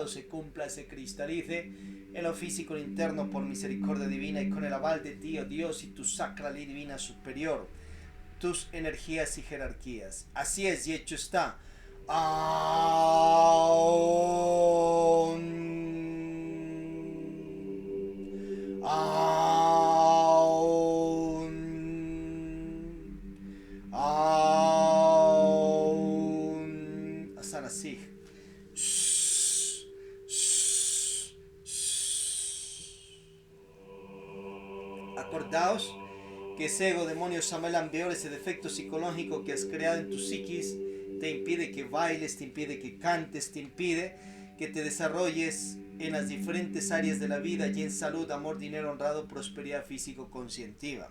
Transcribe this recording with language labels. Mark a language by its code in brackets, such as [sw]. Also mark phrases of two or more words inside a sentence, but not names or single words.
[es] se cumpla, se cristalice en lo físico e interno por misericordia divina y con el aval de ti, oh Dios, y tu sacra ley divina superior, tus energías y jerarquías. Así es y hecho está. Aum. Aum. Aum. Asana Sig. Acordaos que ese ego, demonio, Samael Ambeor, ese defecto psicológico que has creado en tu psiquis, te impide que bailes, te impide que cantes, te impide que te desarrolles en las diferentes áreas de la vida y en salud, amor, dinero, honrado, prosperidad físico-conscientiva.